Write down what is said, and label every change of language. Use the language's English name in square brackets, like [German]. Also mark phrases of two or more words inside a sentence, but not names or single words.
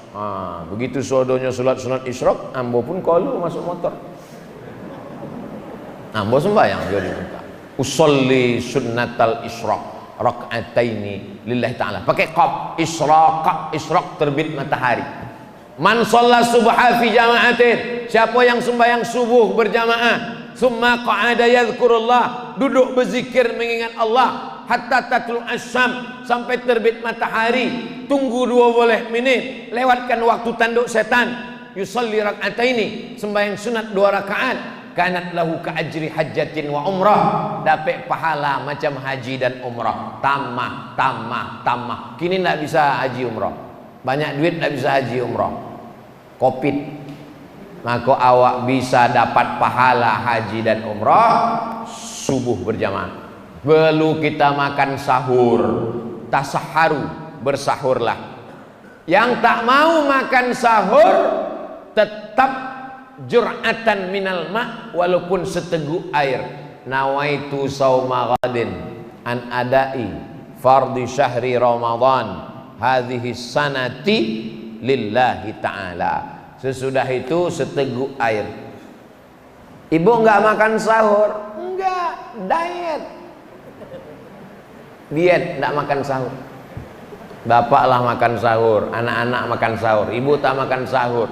[Malay] Begitu sodonya sholat sunat isyraq, ambo pun kalau masuk motor, ambo sembahyang jadi minta [Arabic] أصلي سنة الإشراق ركعتين لله تعالى. [Malay] Pakai qaf, isyraq terbit matahari. [Arabic] من صلى الصبح في جماعة, [Malay] siapa yang sembahyang subuh berjamaah, [Arabic] ثم قعد يذكر الله, [Malay] duduk berzikir mengingat Allah, [Arabic] حتى تطلع الشمس, [Malay] sampai terbit matahari, tunggu 2 menit, lewatkan waktu tanduk setan, [Arabic] يصلي ركعتين, [Malay] sembahyang sunat 2 rakaat, [Arabic] كانت له كأجر حجة وعمرة, [Malay] dapat pahala macam haji dan umrah. Tamah. Kini tidak bisa haji umrah, banyak duit tidak bisa haji umrah, Covid. Maka awak bisa dapat pahala haji dan umrah subuh berjamaah. Perlu kita makan sahur, tasaharu, bersahurlah. Yang tak mau makan sahur tetap [Arabic] جرعة من الماء, [Malay] walaupun seteguk air. [Arabic] نويت صوم غد عن أداء فرض شهر رمضان هذه السنة لله تعالى. [Malay] Sesudah itu seteguk air. Ibu enggak makan sahur? Enggak, diet. Diet, enggak makan sahur. Bapaklah makan sahur, anak-anak makan sahur, ibu tak makan sahur.